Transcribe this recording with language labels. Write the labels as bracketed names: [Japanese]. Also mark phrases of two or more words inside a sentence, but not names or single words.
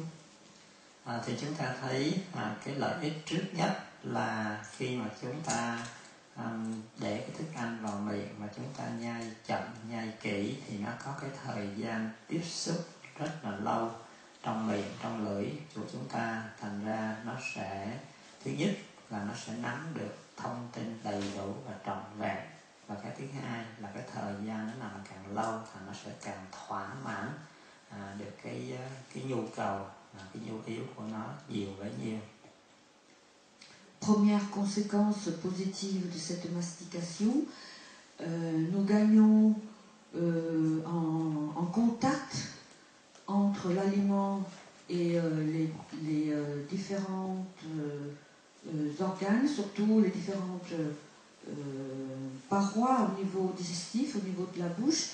[Vietnamese] Thì chúng ta thấy cái lợi ích trước nhất là khi mà chúng ta để cái thức ăn vào miệng mà chúng ta nhai chậm, nhai kỹ, thì nó có cái thời gian tiếp xúc rất là lâu trong miệng, trong lưỡi của chúng ta, thành ra nó sẽ, thứ nhất là nó sẽ nắm được thông tin đầy đủ và trọn vẹn, và cái thứ hai là cái thời gian nó nằm càng lâu thì nó sẽ càng thỏa mãn được cái nhu cầu, cái nhu yếu của nó nhiều bấy nhiêu. [French] Première conséquence positive de cette mastication, nous gagnons en contact entre l'aliment et les différents organes, surtout les différentes parois au niveau digestif, au niveau de la bouche.